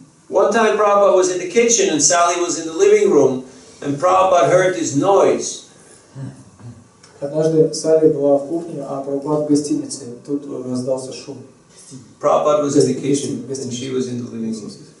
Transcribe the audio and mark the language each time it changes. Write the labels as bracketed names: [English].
[English] One time Prabhupada was in the kitchen and Sally was in the living room, and Prabhupada heard this noise. [Russian] Однажды Салли была в кухне, а Прабхупада в гостинице. Тут раздался шум. [English] Prabhupada was in the kitchen and she was in the living room.